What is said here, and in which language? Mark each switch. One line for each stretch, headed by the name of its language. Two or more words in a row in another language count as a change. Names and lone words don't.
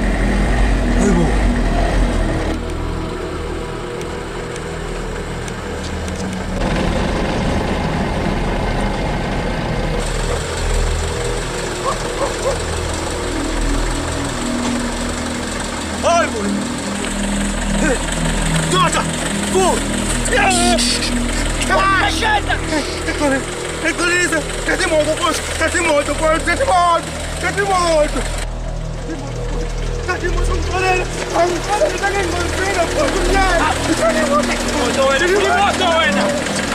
Portuguese: Hayibo. Hayibo. Dota! Go! Ecolisa! Cadê moto, poxa? Cadê moto, poxa? Cadê moto? Cadê moto? Cadê moto? Olha! Olha, tá ganhando moto, poxa! Cadê moto? Cadê moto?